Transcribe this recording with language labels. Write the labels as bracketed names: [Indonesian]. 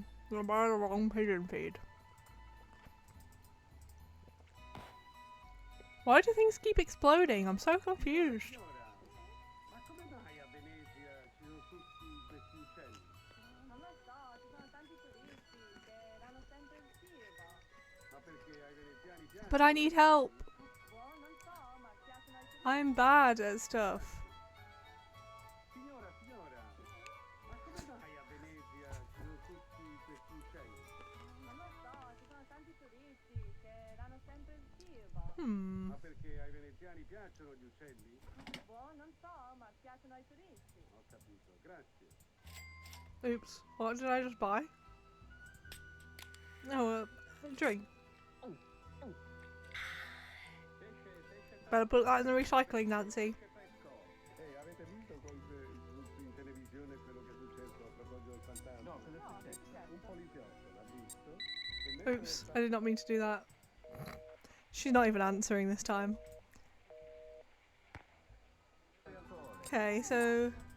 [English] Gonna buy the wrong pigeon feed. Why do things keep exploding? I'm so confused. [Italian] Ma come mai a Venezia ci sono tutti questi uccelli? Non lo so, ci sono tanti turisti che danno sempre il cibo. Ma perché ai veneziani piace? [English] But I need help. [Italian] Boh, non so, ma piacciono ai turisti. [English] I'm bad at stuff. [Italian] Signora, ma come mai a Venezia ci sono tutti questi uccelli? Non lo so, ci sono tanti turisti che danno sempre il cibo. Ma perché ai veneziani piacciono gli uccelli? Boh, non so, ma piacciono ai turisti. Ho capito, grazie. [English] Oops. What did I just buy? Oh, a drink. Better put that in the recycling, Nancy. [Italian] Avete visto in televisione quello che è successo a proposito del fantasma? No, cosa è successo? Un poliziotto l'ha visto. [English] Oops, I did not mean to do that. She's not even answering this time. Okay, so...